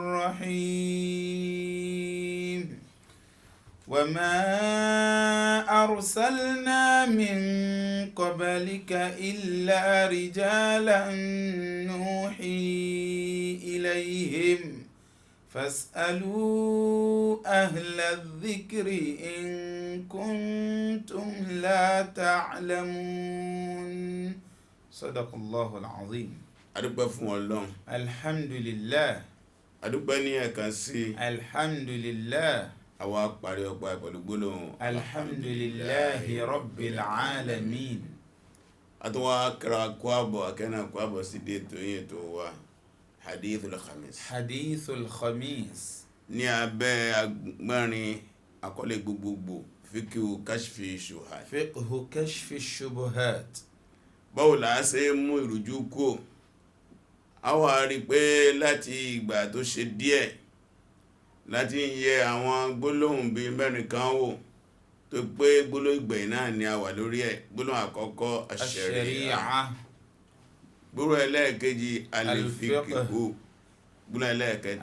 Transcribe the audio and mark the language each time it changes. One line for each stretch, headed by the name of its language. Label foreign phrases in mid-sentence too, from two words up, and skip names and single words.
Arabic: الرحيم وما أرسلنا من قبلك إلا رجالا نوحي إليهم فاسألوا أهل الذكر إن كنتم لا تعلمون صدق الله العظيم.
Yoruba: adúpẹ́ fún Ọlọ́run. alhamdulillah. adúpẹ́ ní ẹ̀kan sí. alhamdulillah. àwa parí ọpẹ́ pẹ̀lú gbólóhùn
Arabic: الحمد لله رب العالمين.
Yoruba: àtúwà kíra kó àbọ̀ akẹ́nà kó àbọ̀ sí dé tó yẹ tó wá
Arabic: الحديث الخامس. الحديث الخامس.
Yoruba: ní abẹ́ agbọ́nrin àkọlé gbogbogbò fíkíù
Arabic: كشف الشبهات. فقه كشف الشبهات.
Yoruba: báwo la ṣe mú ìrújú kó a wá rí pé láti ìgbà tó ṣe díẹ̀ láti ń yẹ àwọn gbólóhùn bíi mẹ́rin kan wò tó pé gbólóhùn ìgbẹ̀yìn náà ni a wà lórí ẹ̀. gbólóhùn àkọ́kọ́ ash-shari'a, gbólóhùn ẹlẹ́ẹ̀kejì al-fiqhu, gbólóhùn ẹlẹ́ẹ̀kẹta